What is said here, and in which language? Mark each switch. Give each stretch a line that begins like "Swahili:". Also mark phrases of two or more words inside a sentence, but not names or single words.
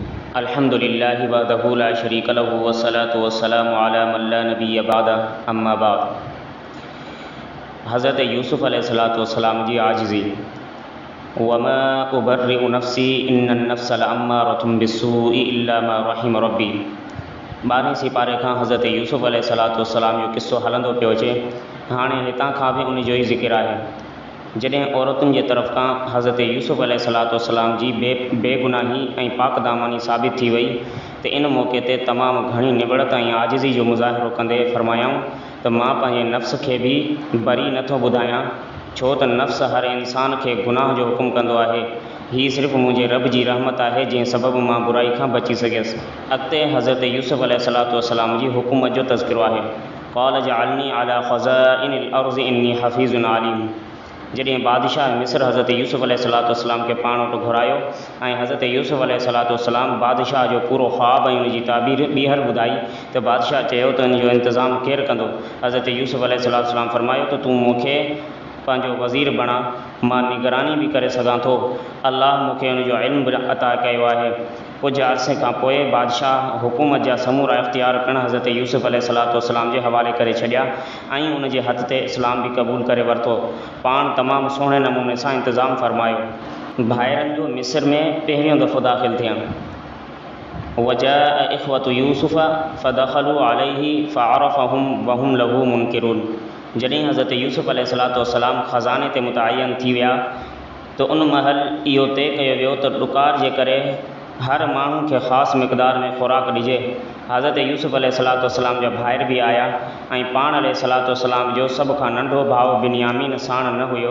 Arabic: الحمد لله وحده لا شريك له والصلاة والسلام على من لا نبي بعده أما بعد.
Sindhi: हज़रत यूसुफ़ अलैहिस्सलातु वस्सलाम जी आजिज़ी
Arabic: وما أبرئ نفسي إن النفس لأمارة بالسوء إلا ما رحم ربي.
Sindhi: 12 सिपारे खां हज़रत यूसुफ़
Arabic: عليه الصلاة والسلام
Sindhi: जो किस्सो हलंदो पियो अचे। हाणे हितां खां बि उन जो ई ज़िक्र आहे। जॾहिं औरतुनि जे तरफ़ खां हज़रत यूसुफ़
Arabic: عليه الصلاة والسلام
Sindhi: जी बेगुनाही ऐं पाक दामानी साबित थी वई त इन मौक़े ते तमामु घणी निबड़त ऐं आजिज़ी जो मुज़ाहिरो कंदे फरमायाऊं त मां पंहिंजे नफ़्स खे बि बरी नथो ॿुधायां, छो त नफ़्स हर इंसान खे गुनाह जो हुकुम कंदो आहे। हीअ सिर्फ़ु मुंहिंजे रब जी रहमत आहे जंहिं सबबु मां बुराई खां बची सघियसि। अॻिते हज़रत यूसुफ़
Arabic: عليه الصلاة والسلام
Sindhi: जी हुकूमत जो तज़किरो आहे।
Arabic: قال اجعلني على خزائن الأرض إني حفيظ عليم.
Sindhi: जॾहिं बादशाह मिस्र हज़रत यूसुफ़
Arabic: عليه الصلاة والسلام
Sindhi: खे पाण वटि घुरायो ऐं हज़रत यूसुफ़
Arabic: عليه الصلاة والسلام
Sindhi: बादशाह जो पूरो ख़्वाबु ऐं उनजी ताबीर ॿीहर ॿुधाई त बादशाह चयो त इन जो इंतज़ामु केरु कंदो। हज़रत यूसुफ़
Arabic: عليه الصلاة والسلام
Sindhi: फरमायो त तूं मूंखे पंहिंजो वज़ीर बणा, मां निगरानी बि करे सघां थो। अल्लाह मूंखे उनजो इल्मु बि अता कयो आहे। कुझु अरसे खां पोइ बादशाह हुकूमत जा समूरा इख़्तियार पिणु हज़रत यूसुफ़
Arabic: عليه الصلاة والسلام
Sindhi: जे हवाले करे छॾिया ऐं उन जे हथ ते इस्लाम बि क़बूल करे वरितो। पाण तमामु सुहिणे नमूने सां इंतज़ामु फरमायो। भाइरनि जो मिस्र में पहिरियों दफ़ो दाख़िल थियणु।
Arabic: وجاء إخوة يوسف فدخلوا عليه فعرفهم وهم له منكرون.
Sindhi: जॾहिं हज़रत यूसुफ़
Arabic: عليه الصلاة والسلام
Sindhi: ख़ज़ाने ते मुतअय्यन थी विया त उन महल इहो तय कयो वियो त ॾुकार जे करे हर माण्हू खे ख़ासि मिक़दार में ख़ुराक ॾिजे। हज़रत यूसुफ़
Arabic: عليه الصلاة والسلام
Sindhi: जा भाइर बि आया ऐं पाण
Arabic: عليه الصلاة والسلام
Sindhi: जो सभ खां नंढो भाउ बिन्यामीन साण न हुयो।